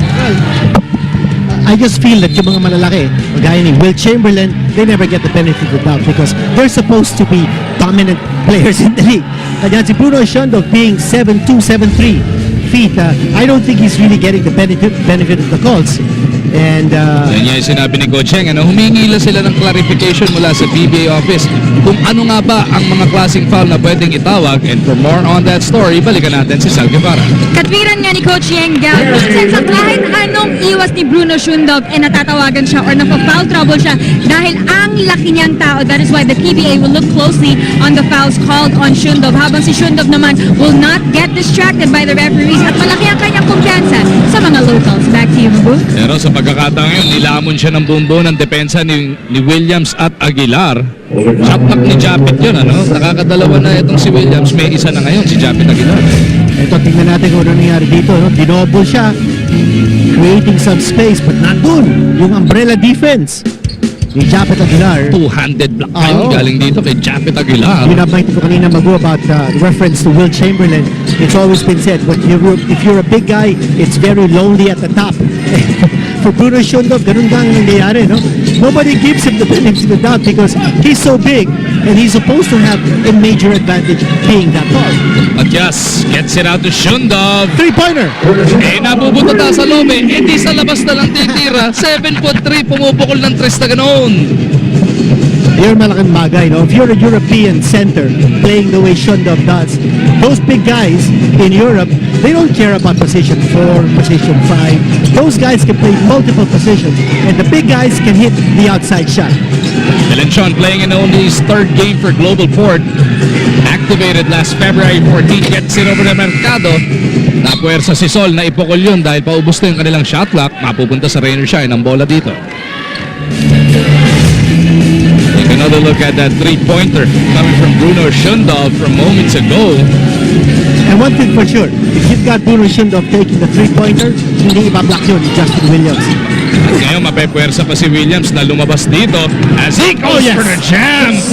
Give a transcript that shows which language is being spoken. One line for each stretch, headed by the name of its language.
English: Well, I just feel that
Filipino: yung mga malalaki, gaya ni
English: Will Chamberlain, they never get the benefit of the doubt because they're supposed to be dominant players in the league. Kaya si Bruno Shundov being 7'2", 7'3" feet, I don't think he's really getting the benefit of the calls. And
Filipino: yan yung sinabi ni Coach Yeng, humingi lang sila ng clarification mula sa PBA office kung ano nga ba ang mga klaseng foul na pwedeng itawag.
English: And for more on that story,
Filipino: balikan natin
English: si Sal Guevara.
Filipino: Katwiran nga ni Coach Yeng Gal, minsan sa kahit anong iwas ni Bruno Shundov natatawagan siya or nafa-foul trouble siya dahil ang laki niyang tao.
English: That is why the PBA will look closely on the fouls called on Shundov.
Filipino: Habang si Shundov naman
English: will not get distracted by the referees
Filipino: at malaki ang kanyang kumpiyansa sa mga locals.
English: Back to you,
Filipino: Mabu. Pero sa pagkakataon yun, nilamon siya ng bumbo ng depensa ni Williams at Aguilar. Shot-knock ni Japet yun, nakakadalawa na itong si Williams, may isa na ngayon, si Japet Aguilar. ito, tingnan natin kung ano nangyari dito. Dinobble siya
English: creating some space, but not dun.
Filipino: Yung umbrella defense ni Japet Aguilar.
English: Two-handed block time
Filipino: galing dito kay Japet Aguilar. Yun ang bait ko kanina Magu
English: about reference to
Filipino: Will Chamberlain.
English: It's always been said, but if you're a big guy, it's very lonely at the top. For Bruno Shundov,
Filipino: ganun gang nangyayari, no?
English: Nobody gives him the benefit of the doubt because he's so big and he's supposed to have a major advantage being that tall. Matias gets it out to Shundov. Three-pointer!
Filipino: Eh, nabubuto ta sa loob eh. Eh, di sa labas na lang titira. 7'3", pumupukol ng 3 na ganoon.
English: You're
Filipino: malaking bagay, no?
English: If you're a European center playing the way Shundov does, those big guys in Europe, they don't care about position 4, position 5. Those guys can play multiple positions, and the big guys can hit the outside shot. Belenchon playing in only his 3rd game for GlobalPort. Activated last February 14, gets it over to Mercado.
Filipino: Napuwersa si Sol na ipukol yun dahil paubos na yung kanilang shot clock. Mapupunta sa Rainer Shine ang bola dito.
English: Take another look at that 3-pointer coming from Bruno Shundov from moments ago. And one thing for sure, if you've got Bruno Shundov taking the 3-pointer,
Filipino: hindi ibablock yun ni Justin Williams. At ngayon mapepwersa pa si Williams na lumabas dito
English: as he goes for the jam.